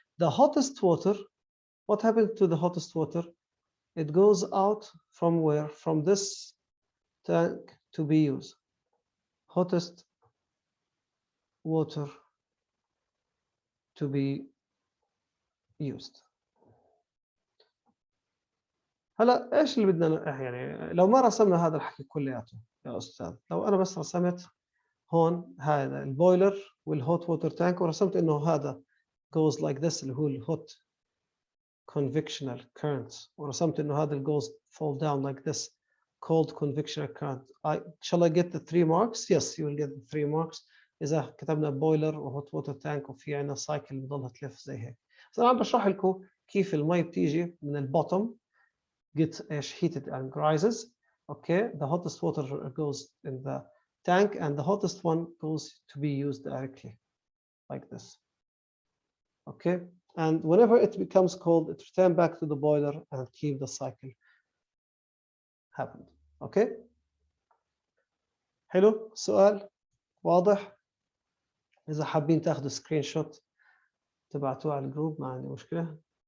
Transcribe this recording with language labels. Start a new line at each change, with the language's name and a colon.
English: The hottest water, what happened to the hottest water? It goes out from where? From this tank to be used. Hottest water to be used.
Arabic: هلا ايش اللي بدنا يعني لو ما رسمنا هذا الحكي كلياته يا استاذ لو انا بس رسمت هون هذا البويلر والهوت ووتر تانك ورسمت انه هذا
English: goes like this
Arabic: اللي هو الهوت convectional currents ورسمت انه هذا
English: goes fall down like this cold convectional current. Shall I get the 3 marks? Yes, you will get the 3 marks
Arabic: اذا كتبنا بويلر وهوت ووتر تانك وفي عندنا سايكل بضلها تلف زي هيك. بس انا عم بشرح لكم كيف المي بتيجي من البوتوم
English: get heated and rises. Okay, the hottest water goes in the tank and the hottest one goes to be used directly like this. Okay, and whenever it becomes cold, it returns back to the boiler and keep the cycle happened.
Arabic: Okay, حلو سؤال واضح. إذا حابين تاخذوا سكرين شوت تبعتوه على الجروب ما عندي مشكلة.